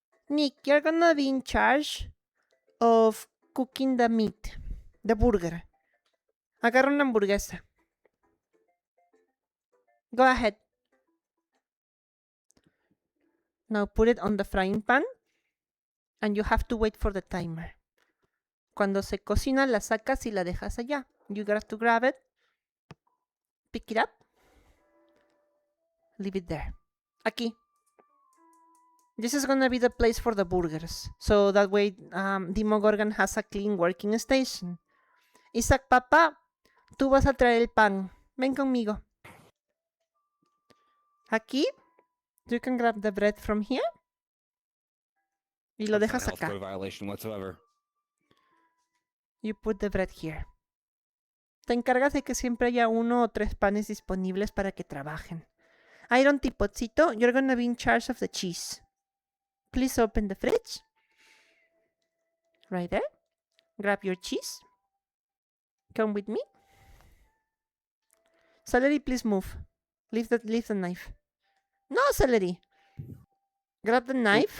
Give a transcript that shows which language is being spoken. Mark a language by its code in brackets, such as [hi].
[en] Nick, you're gonna be in charge of cooking the meat, the burger. [es] Agarra una hamburguesa. [en] Go ahead. Now put it on the frying pan, and you have to wait for the timer. [es] Cuando se cocina, la sacas y la dejas allá. [en] You got to grab it, pick it up, leave it there. [es] Aquí. [en] This is gonna be the place for the burgers. So that way, Demogorgon has a clean working station. [es] Isaac, papá, tú vas a traer el pan. Ven conmigo. Aquí, [en] you can grab the bread from here. [es] Y lo dejas acá. [en] Violation whatsoever. You put the bread here. [es] Te encargas de que siempre haya 1 o 3 panes disponibles para que trabajen. [en] Iron Tipotcito, you're gonna be in charge of the cheese. Please open the fridge. Right there. Grab your cheese. Come with me. Celery, please move. Leave the knife. No, Celery. Grab the knife.